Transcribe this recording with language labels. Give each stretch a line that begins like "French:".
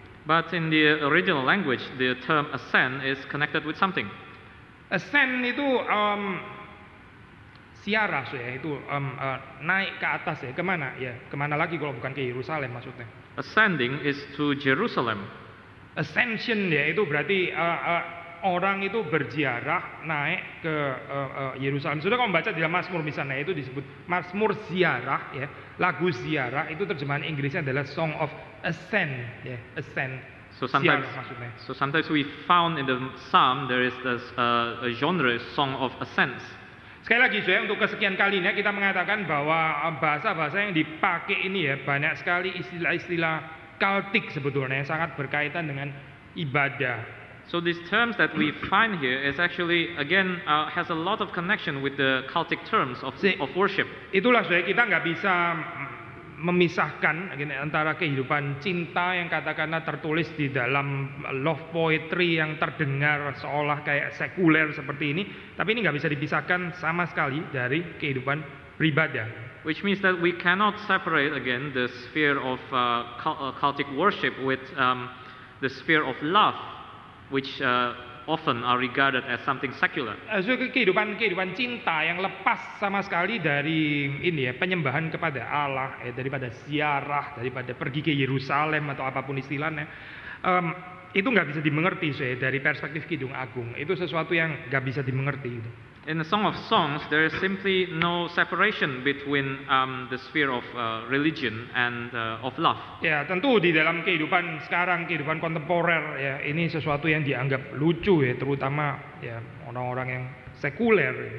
English: But in the original language, the term ascend is connected with something.
Indonesian: Ascend itu siarah ya, itu naik ke atas ya, kemana ya, kemana lagi kalau bukan ke Yerusalem maksudnya.
English: Ascending is to Jerusalem.
Indonesian: Ascension ya, itu berarti orang itu berziarah naik ke Yerusalem. Sudah kamu baca di dalam Mazmur misalnya, itu disebut Mazmur ziarah ya. Lagu ziarah itu terjemahan Inggrisnya adalah
English: Song of Ascent
Indonesian: ya, ascent.
English: So sometimes we found in the psalm there is this a genre song of ascents.
Indonesian: Sekali lagi saya untuk kesekian kalinya kita mengatakan bahwa bahasa-bahasa yang dipakai ini ya banyak sekali istilah-istilah Keltik sebetulnya yang sangat berkaitan dengan ibadah.
English: So these terms that we find here is actually again has a lot of connection with the Celtic terms of worship.
Indonesian: Itulah saya, kita nggak bisa memisahkan antara kehidupan cinta yang katakanlah tertulis di dalam
English: love poetry
Indonesian: yang terdengar seolah kayak sekuler seperti ini, tapi ini nggak bisa dipisahkan sama sekali dari kehidupan beribadah.
English: Which means that we cannot separate again the sphere of Celtic worship with the sphere of love, which often are regarded as something secular.
Indonesian: So, kehidupan cinta yang lepas sama sekali dari ini ya, penyembahan kepada Allah, daripada ziarah, daripada pergi ke Yerusalem atau apapun istilahnya, itu nggak bisa dimengerti dari perspektif Kidung Agung. Itu sesuatu yang nggak bisa dimengerti.
English: In the Song of Songs, there is simply no separation between the sphere of religion and of love.
Indonesian: Ya, tentu di dalam kehidupan sekarang, kehidupan kontemporer ya, ini sesuatu yang dianggap lucu ya, terutama ya orang-orang yang sekuler.